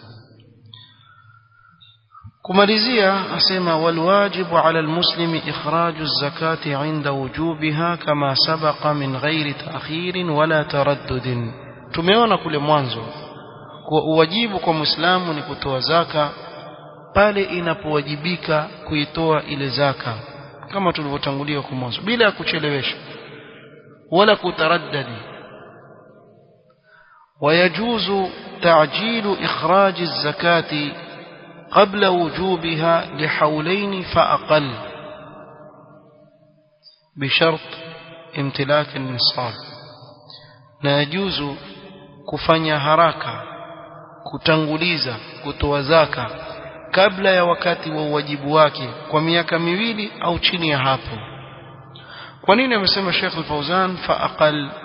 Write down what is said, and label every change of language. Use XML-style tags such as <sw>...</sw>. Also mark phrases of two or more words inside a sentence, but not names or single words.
<sw>kumalizia asema</sw> <ar>والواجب على المسلم إخراج الزكاة عند وجوبها كما سبق من غير تأخير ولا تردد.</ar> <sw>Tumeona kule mwanzo kwa uwajibu kwa Muislamu ni kutoa zaka pale inapowajibika kuitoa ile zaka, kama tulivyotangulia kwa mwanzo, bila kuchelewesha wala kutaraddadi.</sw> <ar>ويجوز تعجيل إخراج الزكاة قبل وجوبها لحولين فأقل بشرط امتلاك النصاب.</ar> <sw>na yajuzu kufanya haraka, kutanguliza kutoa zaka kabla ya wakati wa wajibu wake kwa miaka 2 au chini ya hapo. kwa nini amesema Sheikh Al-Fawzan faaqal?</sw>